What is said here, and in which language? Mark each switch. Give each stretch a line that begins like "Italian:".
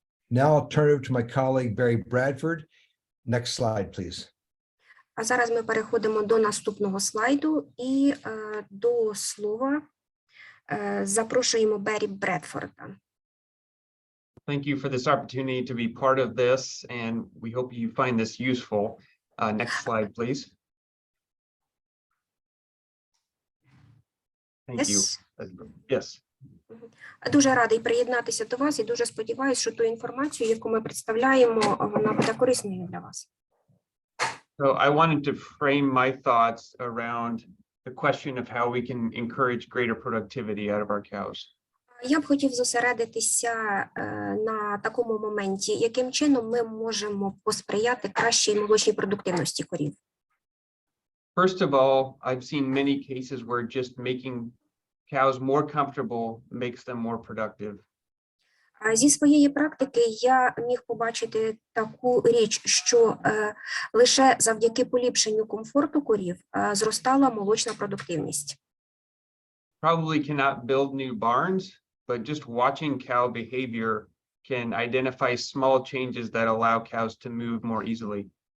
English: Now I'll turn it to my colleague, Barry Bradford. Next slide, please.
Ukrainian: А зараз ми переходимо до наступного слайду і до слова запрошуємо Бері Бредфорда.
English: Thank you for this opportunity to be part of this, and we hope you find this useful. Next slide, please. Thank you. Yes.
Ukrainian: Дуже радий приєднатися до вас і дуже сподіваюся, що ту інформацію, яку ми представляємо, вона буде корисною для вас.
English: So I wanted to frame my thoughts around the question of how we can encourage greater productivity out of our cows.
Ukrainian: Я б хотів зосередитися на такому моменті, яким чином ми можемо посприяти кращій молочній продуктивності корів.
English: First of all, I've seen many cases where just making cows more comfortable makes them more productive.
Ukrainian: Зі своєї практики я міг побачити таку річ, що лише завдяки поліпшенню комфорту корів зростала молочна продуктивність.
English: Probably cannot build new barns, but just watching cow behavior can identify small changes that allow cows to move more easily.